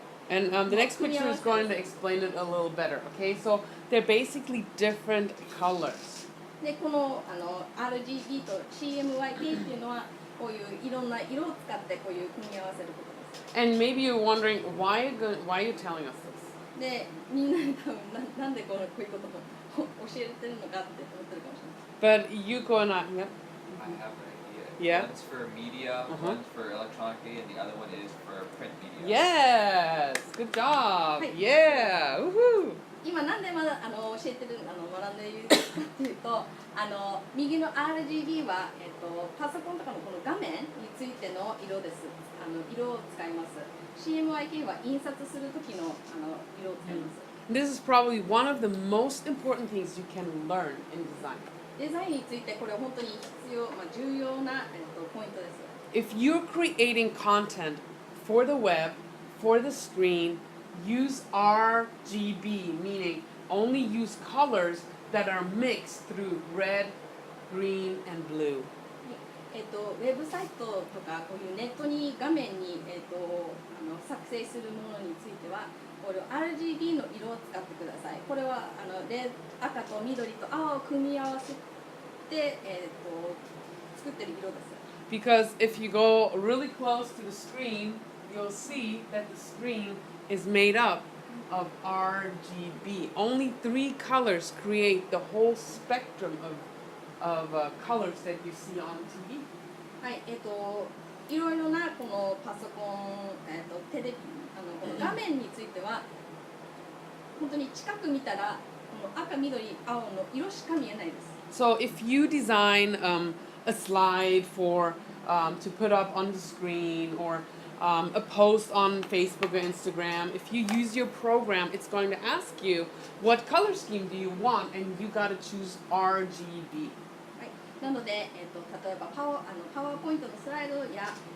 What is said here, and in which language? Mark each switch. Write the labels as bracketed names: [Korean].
[English] And the next picture is going to explain it a little better. Okay, so they're basically different colors. [Japanese] で、このRGB と CMYK っていうのはこういういろんな色を使ってこういう組み合わせることです。 [English] And maybe you're wondering why are you telling us this? [Japanese] で、みんなに多分なんでこういうことを教えてるのかって思ってるかもしれない。 [English] But Yuko and I, yep. I have an idea. Yeah? One's for media, one's for electronic media, and the other one is for print media. Yes, good job. Hi. Yeah, woohoo. [Japanese] 今なんでまだ教えてる学んでいるかっていうと右の RGB は、パソコンとかのこの画面についての色です。色を使います。 CMYK は印刷する時の色を使います。 [English] This is probably one of the most important things you can learn in design. [Japanese] デザインについてこれは本当に必要、重要な、ポイントです。 [English] If you're creating content for the web, for the screen, use RGB, meaning only use colors that are mixed through red, green, and blue. [Japanese] ウェブサイトとかこういうネットに画面に、作成するものについてはこれ RGB の色を使ってください。これは赤と緑と青を組み合わせて、作ってる色です。 [English] Because if you go really close to the screen, you'll see that the screen is made up of RGB. Only 3 colors create the whole spectrum of colors that you see on TV. [Japanese] はい、いろいろなこのパソコン、テレビこの画面については本当に近く見たらこの赤、緑、青の色しか見えないです。 [English] So if you design a slide for to put up on the screen or a post on Facebook or Instagram, if you use your program, it's going to ask you what color scheme do you want, and you got to choose RGB. [Japanese] はい、なので、例えばパワーポイントのスライドや、